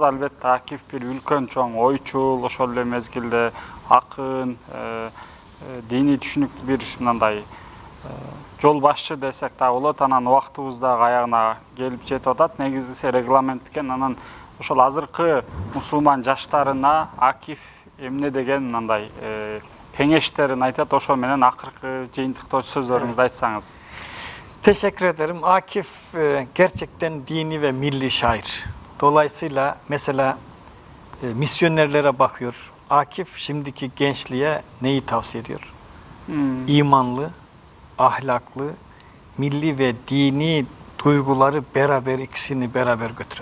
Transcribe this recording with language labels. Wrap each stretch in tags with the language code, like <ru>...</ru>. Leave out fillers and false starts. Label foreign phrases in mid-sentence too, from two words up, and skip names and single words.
<ky>Албетте Акиф бир үлкөн чоң ойчул, ошол эле мезгилде акын, диний түшүнүктүү бир мындай жол башчы десек да болот. Анан убактыбыз дагы аягына келип жетип атат. Негизгиси регламент экен. Анан ошол азыркы мусулман жаштарына Акиф эмне деген мындай кеңештерин айтат, ошо менен акыркы жыйынтыктоо сөздөрүңүздү айтсаңыз.</ky> <tr>Teşekkür ederim. Akif gerçekten dini ve milli şair. Dolayısıyla mesela misyonerlere bakıyor. Akif şimdiki gençliğe neyi tavsiye ediyor? İmanlı, ahlaklı, milli ve dini duyguları beraber, ikisini beraber götürün.</tr>